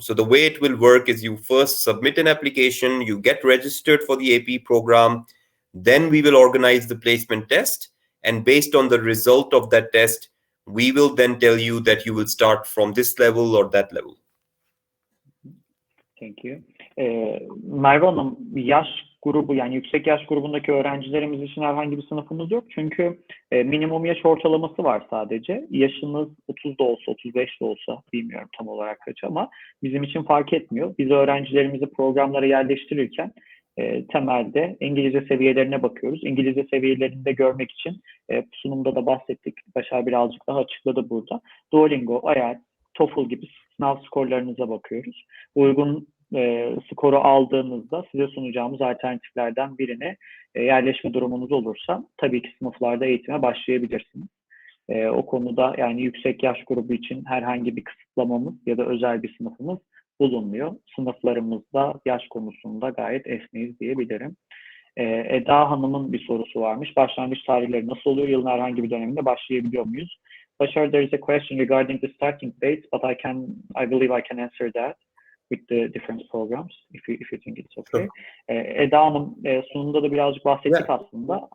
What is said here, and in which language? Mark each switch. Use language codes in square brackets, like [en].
[en] So the way it will work is you first submit an application, you get registered for the AP program, then we will organize the placement test. And based on the result of that test, we will then tell you that you will start from this level or that level. Thank you. [tr] Merve Hanım, yaş grubu, yani yüksek yaş grubundaki öğrencilerimiz için herhangi bir sınıfımız yok. Çünkü minimum yaş ortalaması var sadece. Yaşınız 30 da olsa, 35 de olsa, bilmiyorum tam olarak kaç, ama bizim için fark etmiyor. Biz öğrencilerimizi programlara yerleştirirken temelde İngilizce seviyelerine bakıyoruz. İngilizce seviyelerini de görmek için sunumda da bahsettik. Başar birazcık daha açıkladı burada. Duolingo, IELTS, TOEFL gibi sınav skorlarınıza bakıyoruz. Uygun skoru aldığınızda size sunacağımız alternatiflerden birine yerleşme durumunuz olursa tabii ki sınıflarda eğitime başlayabilirsiniz. O konuda yani yüksek yaş grubu için herhangi bir kısıtlamamız ya da özel bir sınıfımız bulunmuyor. Sınıflarımızda yaş konusunda gayet esneyiz diyebilirim. Eda Hanım'ın bir sorusu varmış. Başlangıç tarihleri nasıl oluyor? Yılın herhangi bir döneminde başlayabiliyor muyuz? [en] Başar, there is a question regarding the starting dates, but I believe I can answer that with the different programs, if you think it's okay. [tr] Eda Hanım, sunumda da birazcık bahsettik aslında.